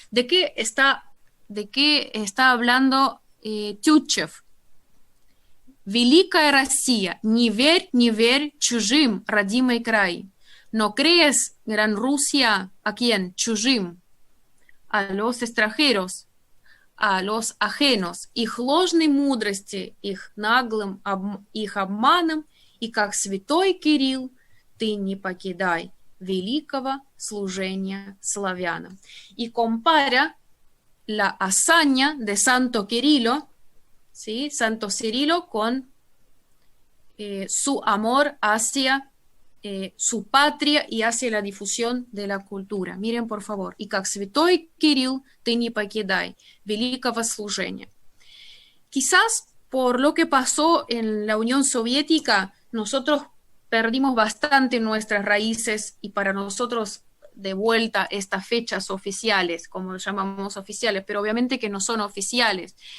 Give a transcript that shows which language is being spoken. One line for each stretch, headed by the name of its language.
Spanish: ¿De qué está hablando Tyutchev?
Russian: Великая Россия, не верь чужим, родимый край.
Spanish: No crees, Gran Rusia, ¿a quién?
Russian: Чужим,
Spanish: a los extranjeros, a los ajenos,
Russian: их ложной мудрости, их наглым, их обманом, и как святой Кирилл, ты не покидай великого служения славянам.
Spanish: Y compara la hazaña de Santo Cirilo, ¿sí? Santo Cirilo con su amor hacia su patria y hacia la difusión de la cultura. Miren, por favor.
Russian: И как святой Кирилл, ты не покидай великого служения.
Spanish: Quizás por lo que pasó en la Unión Soviética, nosotros perdimos bastante nuestras raíces y para nosotros de vuelta estas fechas oficiales, como llamamos oficiales, pero obviamente que no son oficiales.